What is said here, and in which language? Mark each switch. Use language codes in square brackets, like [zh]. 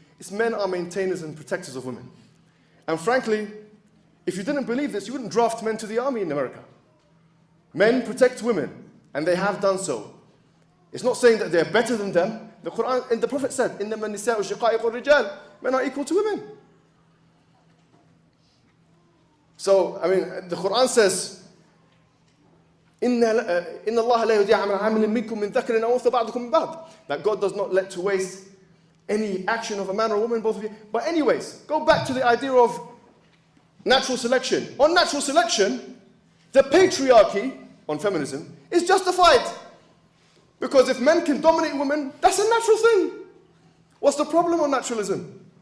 [en] It's men are maintainers and protectors of women. And frankly, if you didn't believe this, you wouldn't draft men to the army in America. Men protect women, and they have done so. It's not saying that they're better than them. The Quran and the Prophet said, [ar] إِنَّمَا النِّسَاءُ شِقَائِقُ الرِّجَالِ [en] Men are equal to women. So, I mean, the Quran says, [ar] إِنَّ اللَّهَ لَا يُضِيعُ عَمَلَ عَامِلٍ مِّنكُم مِّن ذَكَرٍ أَوْ أُنثَىٰ بَعْضُكُم مِّن بَعْضٍ. [en] That God does not let to waste any action of a man or a woman, both of you. But anyways, go back to the idea of natural selection. On natural selection, the patriarchy on feminism is justified. Because if men can dominate women, that's a natural thing. What's the problem on naturalism?